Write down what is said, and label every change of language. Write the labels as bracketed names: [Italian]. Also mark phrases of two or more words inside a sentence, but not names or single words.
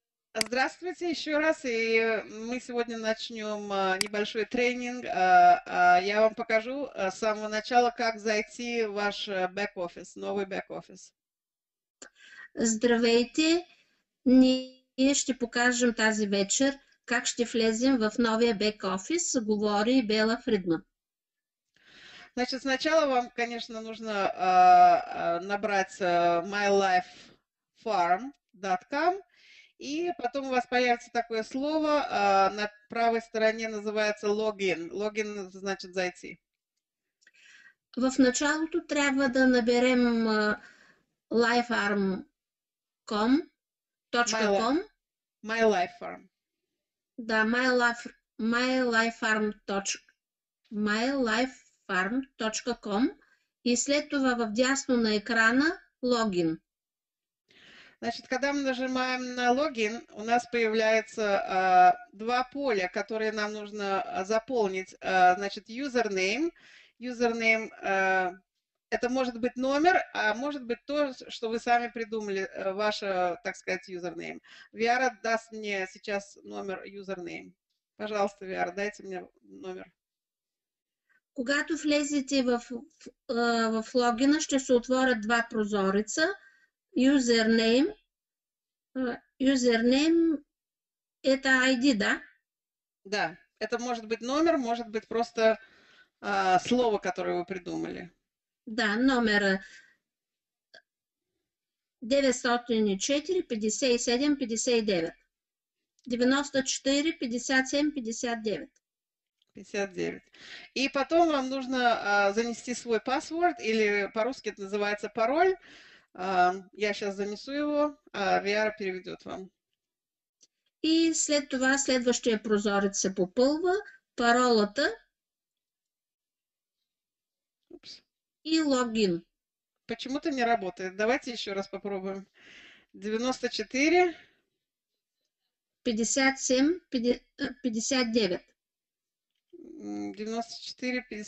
[Russian] Здравствуйте еще раз, и мы сегодня начнем небольшой тренинг. Я вам покажу с самого начала, как зайти в ваш бэк-офис, новый бэк-офис. [Bulgarian] Здравейте! Ние ще покажем тази вечер как ще влезем в новия бек-офис, говори Бела Фридман. [Russian] Значит, сначала вам, конечно, нужно набрать mylifefarm.com, и потом у вас появится такое слово, на правой стороне называется логин. Логин значит зайти. [Bulgarian] В началото трябва да наберем lifearm.com. MyLifefarm. Да, mylifefarm.com и след това в дясно на екрана логин. [Russian] Значит, когда мы нажимаем на логин, у нас появляются два поля, которые нам нужно заполнить. Значит, username. Username это может быть номер, а может быть то, что вы сами придумали, ваше, так сказать, username. Виара даст мне сейчас номер username. Пожалуйста, Виара, дайте мне номер. [Bulgarian] Когато влезете в логина, ще се отворят два прозореца. [Russian] Username это ID, да? Да, это может быть номер, может быть просто слово, которое вы придумали. Да, номер 904 57 59 94 57 59. 59. И потом вам нужно занести свой паспорт, или по-русски это называется пароль. Я сейчас занесу его, а Виара переведет вам. [Bulgarian] И след това следващия прозорец се попълва, паролата и логин. [Russian] Почему-то не работает. Давайте еще раз попробуем. 94 57 59. 94 50...